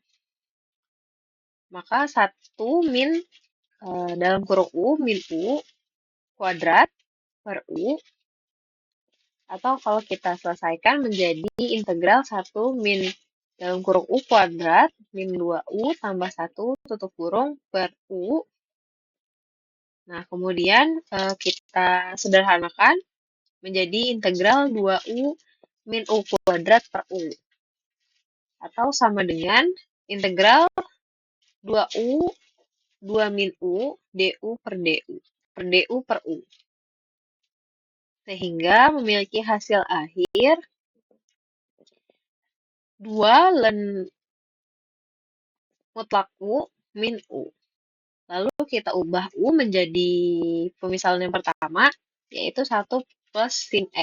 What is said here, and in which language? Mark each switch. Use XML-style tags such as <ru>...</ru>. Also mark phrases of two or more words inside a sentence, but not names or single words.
<id>maka 1 min dalam kurung U, min U kuadrat per U, atau kalau kita selesaikan menjadi integral 1 min dalam kurung U kuadrat min 2U tambah 1 tutup kurung per U. Nah, kemudian kita sederhanakan menjadi integral 2U min U kuadrat per U. Atau sama dengan integral 2U 2 min U du per du. Per du per U. Sehingga memiliki hasil akhir 2 len mutlak U min U. Lalu kita ubah U menjadi pemisalan yang pertama, yaitu 1 plus sin X.</id>